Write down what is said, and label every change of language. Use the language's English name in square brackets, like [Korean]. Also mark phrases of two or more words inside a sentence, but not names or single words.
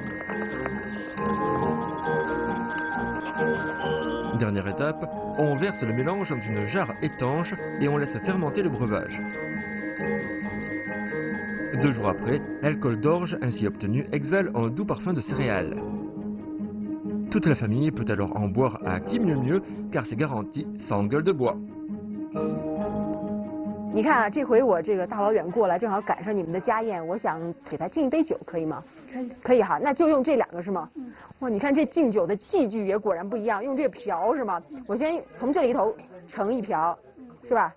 [French] Dernière étape, on verse le mélange dans une jarre étanche et on laisse fermenter le breuvage. 2 jours après, l'alcool d'orge ainsi obtenu exhale un doux parfum de céréales. Toute la famille peut alors en boire à qui mieux mieux, car c'est garanti sans gueule de bois. [Chinese] 你看啊，这回我这个大老远过来，正好赶上你们的家宴，我想给他敬一杯酒，可以吗？可以，可以哈，那就用这2个是吗？哇，你看这敬酒的器具也果然不一样，用这瓢是吗？我先从这里头盛1瓢，是吧？